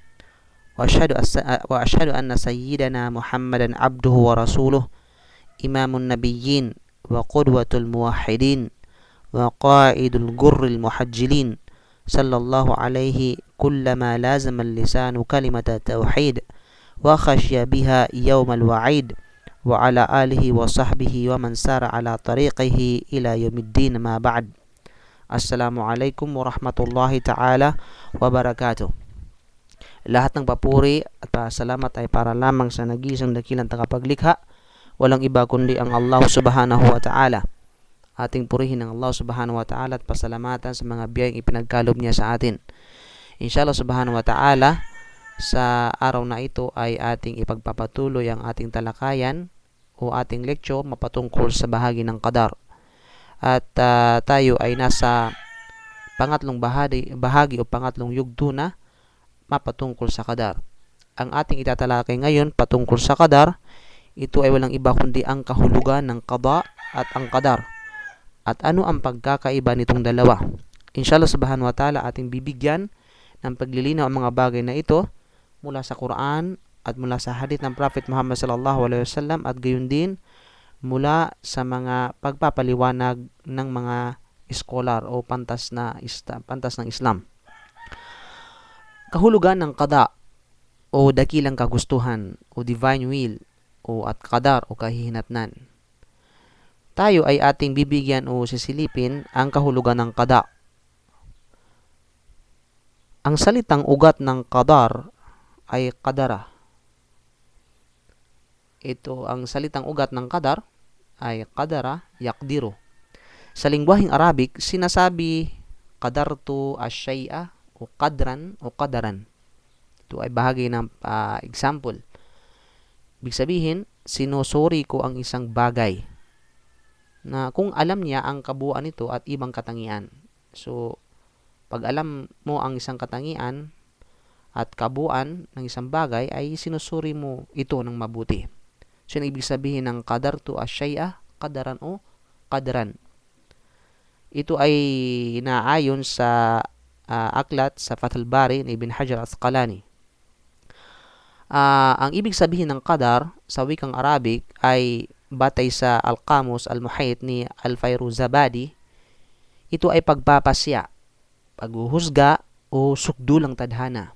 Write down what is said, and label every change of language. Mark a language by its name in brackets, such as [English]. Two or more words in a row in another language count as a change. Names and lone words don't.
[Arabic] وأشهد أن سيدنا محمدا عبده ورسوله إمام النبيين وقدوة الموحدين وقائد الجر المحجلين صلى الله عليه كلما لازم اللسان كلمة التوحيد وخشي بها يوم الوعيد وعلى آله وصحبه ومن سار على طريقه إلى يوم الدين ما بعد. السلام عليكم ورحمة الله تعالى وبركاته. [Filipino] Lahat ng papuri at pasalamat ay para lamang sa nag-iisang dakilang tagapaglikha, walang iba kundi ang Allah [Arabic] سبحانه وتعالى. [Filipino] Ating purihin ang Allah [Arabic] سبحانه وتعالى [Filipino] at pasalamatan sa mga biyayang ipinagkalob niya sa atin. [Arabic] إن شاء الله سبحانه وتعالى, [Filipino] sa araw na ito ay ating ipagpapatuloy ang ating talakayan o ating lecture mapatungkol sa bahagi ng qadar. At tayo ay nasa pangatlong bahagi o pangatlong yugto na mapatungkol sa qadar. Ang ating itatalakay ngayon patungkol sa qadar, ito ay walang iba kundi ang kahulugan ng qada at ang qadar. At ano ang pagkakaiba nitong dalawa? [Arabic] إن شاء الله سبحانه وتعالى, [Filipino] ating bibigyan ng paglilinaw ang mga bagay na ito mula sa Quran at mula sa hadith ng Prophet Muhammad [Arabic] صلى الله عليه وسلم [Filipino] at gayon din mula sa mga pagpapaliwanag ng mga scholar o pantas ng Islam. Kahulugan ng qada o dakilang kagustuhan o [English] divine will [Filipino] o at qadar o kahihinatnan. Tayo ay ating bibigyan o sisilipin ang kahulugan ng qada. Ang salitang ugat ng qadar ay qadara. Ito ang salitang ugat ng qadar ay [Arabic] قدر يقدر. [Filipino] Sa lingwaheng Arabic, sinasabi [Arabic] قدرت الشيء [Filipino] o qadran o qadaran. Ito ay bahagi ng example. Ibig sabihin, sinusuri ko ang isang bagay na kung alam niya ang kabuuan nito at ibang katangian. So, pag alam mo ang isang katangian at kabuuan ng isang bagay, ay sinusuri mo ito ng mabuti. So, ibig sabihin ng [Arabic] قدرت الشيء، قدرا [Filipino] o qadran. Ito ay naayon sa aklat sa Fathul Bari ni Ibn Hajar Asqalani. Ang ibig sabihin ng qadar sa wikang Arabic ay batay sa Al-Qamus Al-Muhit ni Al-Fairuzabadi, ito ay pagpapasya, paghuhusga o sukdulang tadhana.